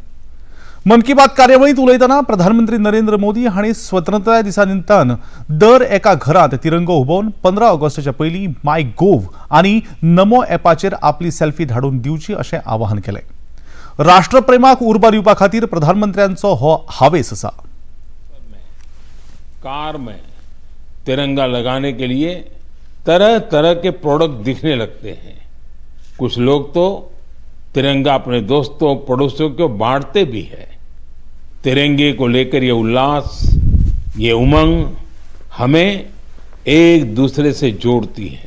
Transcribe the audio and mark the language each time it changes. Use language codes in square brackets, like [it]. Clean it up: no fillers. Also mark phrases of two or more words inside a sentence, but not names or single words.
[kok] मन की बात कार्यावळींत उलयतना प्रधानमंत्री नरेंद्र मोदी हांणी स्वतंत्रता दिसा निमतान दर एका घरात तिरंगो उबोवन 15 ऑगस्टच्या पयलीं माय गोव्ह आणि नमो ॲपाचेर आपली सेल्फी धाडून दिवची अशें आवाहन केलें. राष्ट्रप्रेमाक उर्बा दिवपा खातीर प्रधानमंत्र्यांचो हो हावेस आसा. [hi] कार में तिरंगा लगाने के लिए तरह तरह के प्रोडक्ट दिखने लगते हैं. कुछ लोग तो तिरंगा अपने दोस्तों पड़ोसियों को बांटते भी है. तिरंगे को लेकर ये उल्लास, ये उमंग हमें एक दूसरे से जोड़ती है.